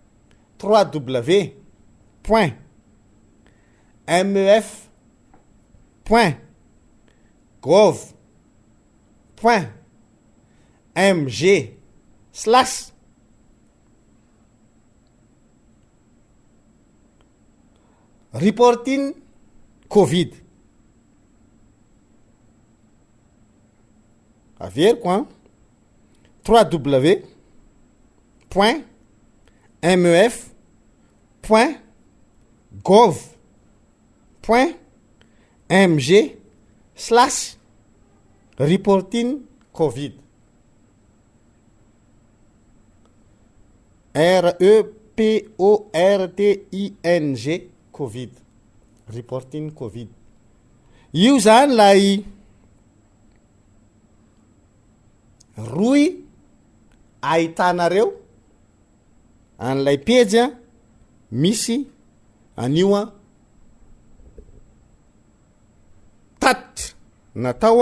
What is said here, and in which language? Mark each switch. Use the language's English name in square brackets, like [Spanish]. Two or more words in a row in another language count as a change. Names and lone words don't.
[English] 3w.mef.gov.mg/ reporting covid [Malagasy] averiko a 3w.mef.gov.mg/ [English] reporting covid REPORTING covid reporting covid [Malagasy] io zany lay roy ahitanareo an'lay pejy a misy anio a tatitra natao